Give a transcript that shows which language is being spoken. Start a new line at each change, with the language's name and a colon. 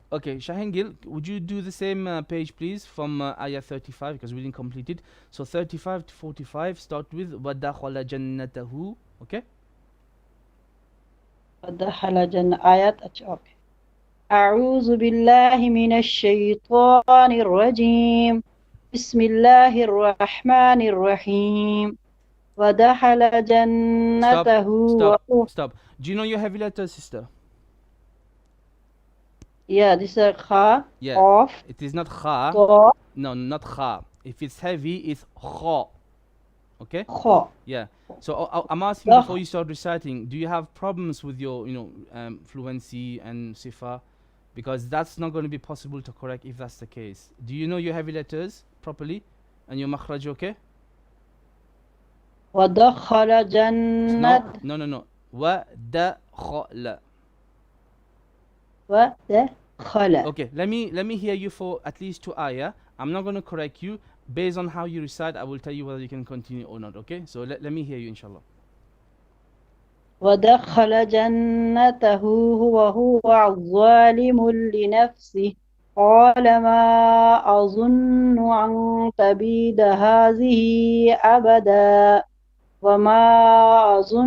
English: Okay, Shahin Gil, would you do the same page, please, from ayah 35, because we didn't complete it. So 35 to 45, start with
Arabic: وَدَخَلَ جَنَّتَهُ.
English: Okay?
Arabic: ودخل جنة آيات أوكي. أعوذ بالله من الشيطان الرجيم. بسم الله الرحمن الرحيم. ودخل جنته
English: Stop. Do you know your heavy letters, sister? Yeah, this is Kha. Yeah. Off. It is not Kha. To. No, not Kha. If it's heavy, it's Kha. Okay? Kha. Yeah. So I'm asking before you start reciting, do you have problems with your, fluency and sifa? Because that's not going to be possible to correct if that's the case. Do you know your heavy letters properly? And your makhraj okay?
Arabic: ودخل جنة.
English: No.
Arabic: وَدَخَلَ. ودخل.
English: Okay, let me hear you for at least 2 ayah. I'm not going to correct you. Based on how you recite, I will tell you whether you can continue or not, okay? So let me hear you, inshallah.
Arabic: ودخل جنته وهو ظالم لنفسه قال ما أظن أن تبيد هذه أبدا وما